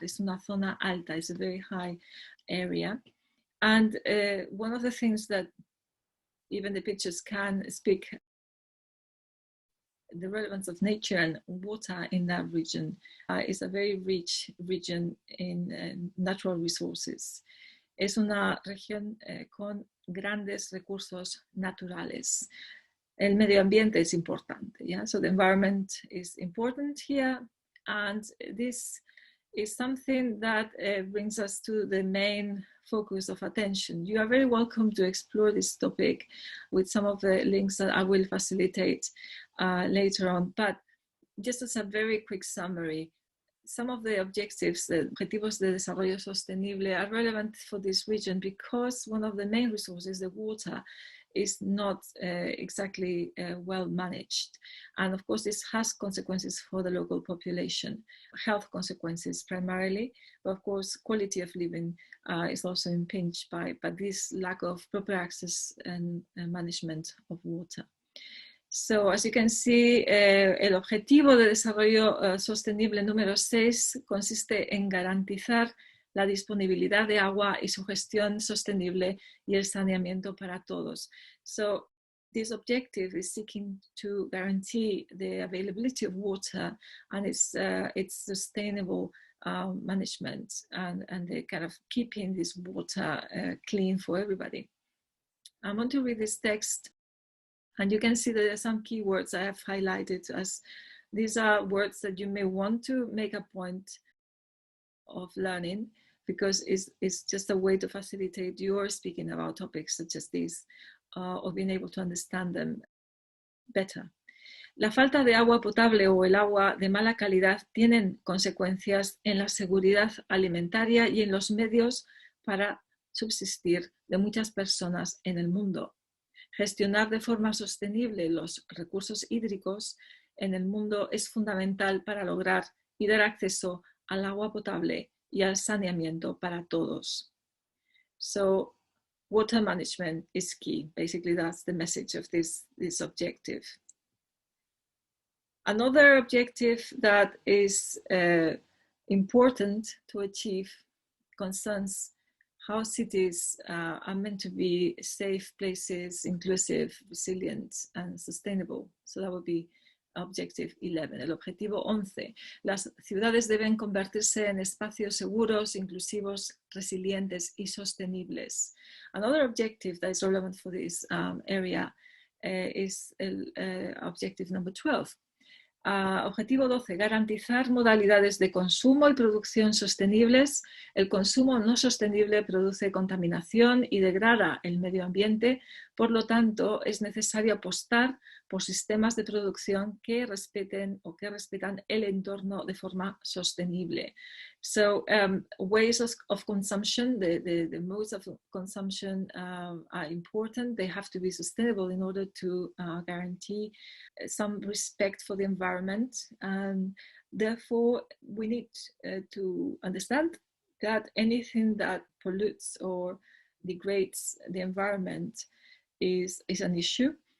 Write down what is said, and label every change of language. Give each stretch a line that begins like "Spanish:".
Spanish: Es una zona alta,
English: it's a very high area. And one of the things that even the pictures can speak, the relevance of nature and water in that region is a very rich region in natural resources.
Spanish: Es una región con grandes recursos naturales. El medio ambiente es importante,
English: yeah? So the environment is important here, and this is something that brings us to the main focus of attention. You are very welcome to explore this topic with some of the links that I will facilitate later on, but just as a very quick summary, some of the objectives, the Objetivos de Desarrollo Sostenible, are relevant for this region because one of the main resources, the water, is not exactly well managed. And of course, this has consequences for the local population, health consequences primarily, but of course, quality of living is also impinged by this lack of proper access and management of water. So, as you can see,
Spanish: el objetivo de desarrollo sostenible número 6 consiste en garantizar la disponibilidad de agua y su gestión sostenible y el saneamiento para todos.
English: So, this objective is seeking to guarantee the availability of water and its sustainable management and the kind of keeping this water clean for everybody. I want to read this text And you can see that there are some keywords I have highlighted as these are words that you may want to make a point of learning, because it's just a way to facilitate your speaking about topics such as these, or being able to understand them better.
Spanish: La falta de agua potable o el agua de mala calidad tienen consecuencias en la seguridad alimentaria y en los medios para subsistir de muchas personas en el mundo. Gestionar de forma sostenible los recursos hídricos en el mundo es fundamental para lograr y dar acceso al agua potable y al saneamiento para todos.
English: So, water management is key. Basically, that's the message of this objective. Another objective that is important to achieve concerns how cities are meant to be safe places, inclusive, resilient, and sustainable. So that would be Objective 11.
Spanish: El objetivo 11. Las ciudades deben convertirse en espacios seguros, inclusivos, resilientes y sostenibles.
English: Another objective that is relevant for this area is objective number 12.
Spanish: Objetivo 12. Garantizar modalidades de consumo y producción sostenibles. El consumo no sostenible produce contaminación y degrada el medio ambiente. Por lo tanto, es necesario apostar por sistemas de producción que respeten o que respetan el entorno de forma sostenible.
English: So, ways of consumption, the modes of consumption are important. They have to be sustainable in order to guarantee some respect for the environment. And therefore, we need to understand that anything that pollutes or degrades the environment is an issue.